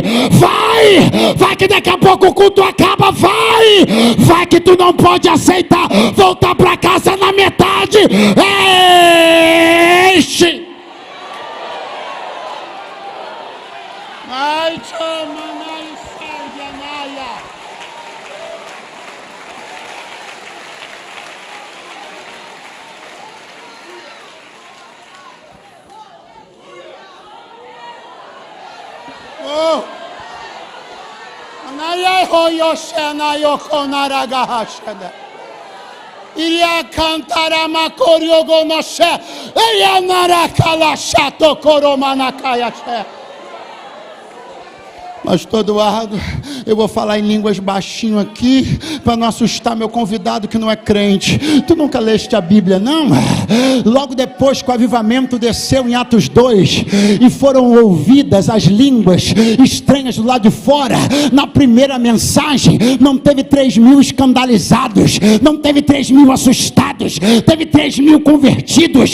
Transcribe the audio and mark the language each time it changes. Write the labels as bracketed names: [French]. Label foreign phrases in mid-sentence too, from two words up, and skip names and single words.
[Portuguese] Vai que daqui a pouco o culto acaba. Vai que tu não pode aceitar voltar para casa na metade. Enche. Ai, chama, ai, serve, anaia. Oh, anaia, hoyoshe, anaio, konaragahashada. Iria cantarama coriogonoshe. Eia narakalashato coromanakayashe. Pastor Eduardo, eu vou falar em línguas baixinho aqui, para não assustar meu convidado que não é crente. Tu nunca leste a Bíblia, não? Logo depois que o avivamento desceu em Atos 2, e foram ouvidas as línguas estranhas do lado de fora, na primeira mensagem, não teve 3.000 escandalizados, não teve 3.000 assustados, teve 3.000 convertidos.